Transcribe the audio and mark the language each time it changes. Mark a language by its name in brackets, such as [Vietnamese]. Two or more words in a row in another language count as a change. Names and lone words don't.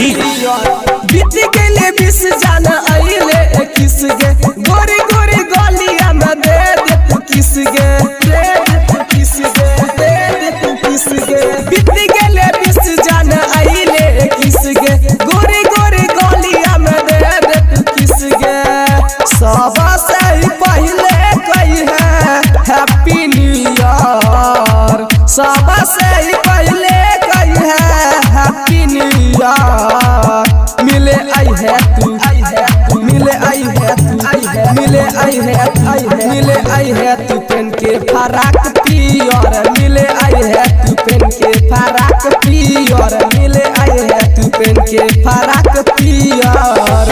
[Maithili] बीती गेले 20 जाना आइले 21 गे गोरी गोरी गलिया में दे दे तू किस गे दे दे तू किस गे दे दे तू किस गे। बीती गेले 20 जाना आइले 21 गे गोरी गोरी गलिया में दे दे तू किस गे। सबसे पहले कही है [English] happy new year, [Maithili] सबसे पहले कही है [English] happy new year. [Maithili] मिले आई है तू मिले आई है तू मिले आई है मिले आई है तू पेन के फराक पियर। मिले आई है तू पेन के फराक पियर। मिले आई है तू पेन के फराक पियर।